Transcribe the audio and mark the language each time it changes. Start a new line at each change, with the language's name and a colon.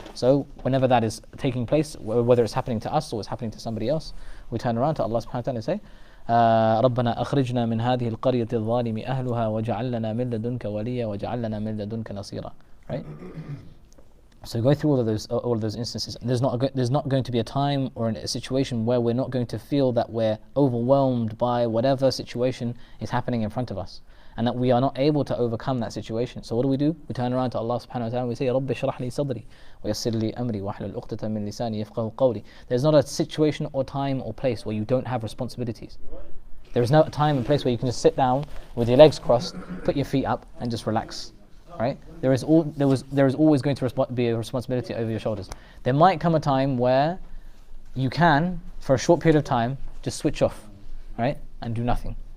English: So whenever that is taking place, whether it's happening to us or it's happening to somebody else, we turn around to Allah subhanahu wa ta'ala and say,
Arabic: رَبَّنَا أَخْرِجْنَا مِنْ هَذِهِ الْقَرْيَةِ الظَّالِمِ أَهْلُهَا وَجَعَلْ لَنَا مِن لَدُنْكَ وَلِيًّا وَجَعَلْ لَنَا مِن لَدُنْكَ نَصِيرًا,
English: right? So go through all of those instances. There's not going to be a time or a situation where we're not going to feel that we're overwhelmed by whatever situation is happening in front of us, and that we are not able to overcome that situation. So what do? We turn around to Allah subhanahu wa ta'ala and we say,
Arabic: رَبِّ اشْرَحْ لِي صَدْرِي وَيَسِّرْ لِي أَمْرِي وَاحْلُلْ عُقْدَةً مِنْ لِسَانِي يَفْقَهُ قَوْلِي.
English: There's not a situation or time or place where you don't have responsibilities. There is no time and place where you can just sit down with your legs crossed, put your feet up, and just relax, right? There is always going to be a responsibility over your shoulders. There might come a time where you can, for a short period of time, just switch off, right, and do nothing.